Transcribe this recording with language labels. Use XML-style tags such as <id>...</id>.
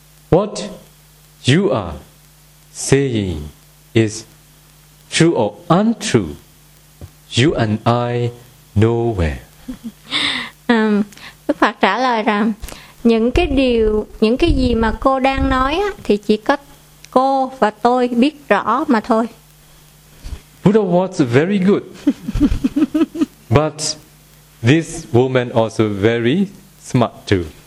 <en>What you are saying is true or untrue, you and I know where.</en> <vi>Đức Phật trả lời rằng những cái gì mà cô đang nói thì chỉ có cô và tôi biết rõ mà thôi.</vi> <en>Buddha was very good, but this woman also very smart too.</en>